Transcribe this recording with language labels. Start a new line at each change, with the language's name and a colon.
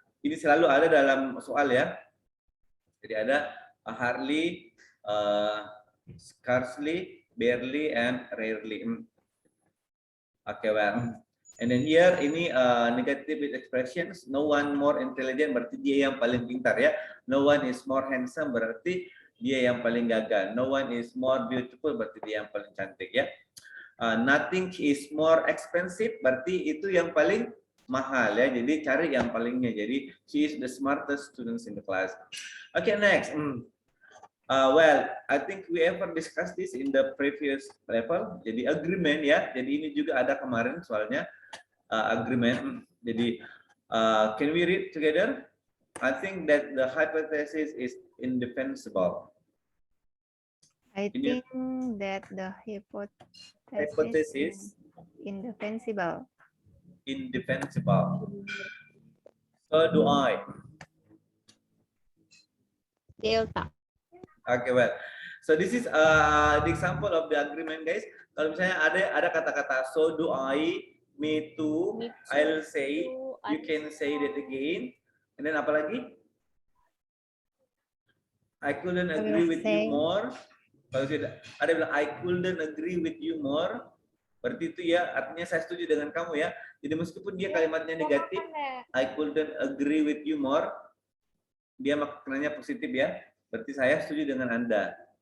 Indonesian: Ini selalu ada dalam soal ya. Jadi ada
English: hardly, scarcely, barely, and rarely. Oke, well. And then here
Indonesian: ini
English: negative expressions. No one more intelligent
Indonesian: berarti dia yang paling pintar ya.
English: No one is more handsome
Indonesian: berarti dia yang paling gagah.
English: No one is more beautiful
Indonesian: berarti dia yang paling cantik ya.
English: Nothing is more expensive
Indonesian: berarti itu yang paling mahal ya. Jadi cari yang palingnya. Jadi
English: she is the smartest students in the class. Okay, next. Well, I think we ever discussed this in the previous level.
Indonesian: Jadi agreement ya. Jadi ini juga ada kemarin soalnya agreement. Jadi
English: can we read together? I think that the hypothesis is indefensible. I think that the hypothesis is indefensible. Indefensible. So do I. Delta. Okay, well. So this is the example of the agreement, guys.
Indonesian: Kalau misalnya ada kata-kata
English: so do I, me too, Me too. I'll say, you can say that again. And then
Indonesian: apa lagi?
English: I couldn't agree with you more.
Indonesian: Kalau sudah ada bilang
English: I couldn't agree with you more,
Indonesian: berarti itu ya artinya saya setuju dengan kamu ya. Jadi meskipun dia kalimatnya negatif,
English: I couldn't agree with you more,
Indonesian: dia maknanya positif ya. Berarti saya setuju dengan Anda.